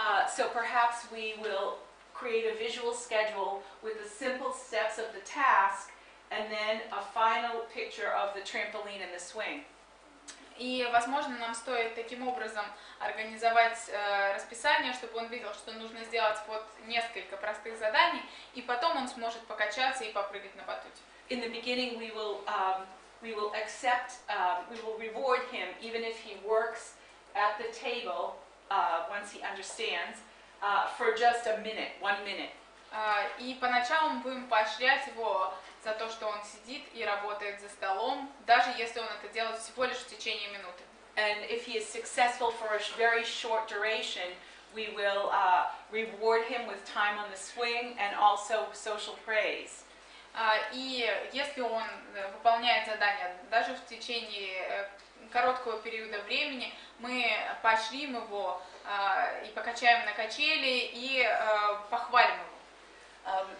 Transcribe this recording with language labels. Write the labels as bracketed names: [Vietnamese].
[English] So perhaps we will create a visual schedule with the simple steps of the task and then a final picture of the trampoline and the swing. [Russian] И, возможно, нам стоит таким образом организовать расписание, чтобы он видел, что нужно сделать вот несколько простых заданий, и потом он сможет покачаться и попрыгать на батуте. [English] In the beginning, we will reward him even if he works at the table once he understands for just a minute, 1 minute. [Russian] И поначалу мы будем поощрять его за то, что он сидит и работает за столом, даже если он это делает всего лишь в течение минуты. [English] And if he is successful for a very short duration, we will reward him with time on the swing and also social praise. [Russian] И если он выполняет задание даже в течение короткого периода времени мы поощрим его и покачаем на качели и похвалим его.